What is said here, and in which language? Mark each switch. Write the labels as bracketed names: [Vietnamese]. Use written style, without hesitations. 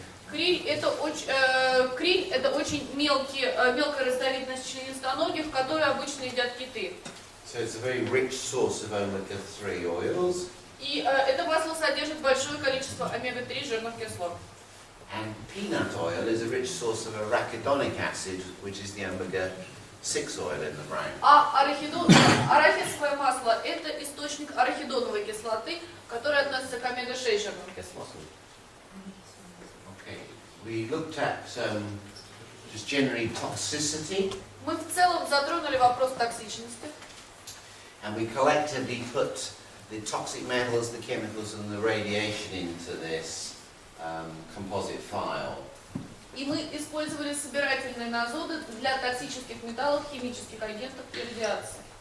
[Russian] Криль это очень мелкая разновидность членистоногих, которые обычно едят киты. [English] So it's a very rich source of omega-3 oils. [Russian] И это масло содержит большое количество омега-3 жирных кислот. [English] And peanut oil is a rich source of arachidonic acid, which is the omega-6 oil in the brain. [Russian] Арахисовое масло это источник арахидоновой кислоты, которая относится к омега-6 жирным кислотам. [English] Okay, we looked at just generally toxicity. [Russian] Мы в целом затронули вопрос токсичности. [English] And we collectively put the toxic metals, the chemicals and the radiation into this composite file. [Russian] И мы использовали собирательные нозоды для токсических металлов, химических агентов и радиации.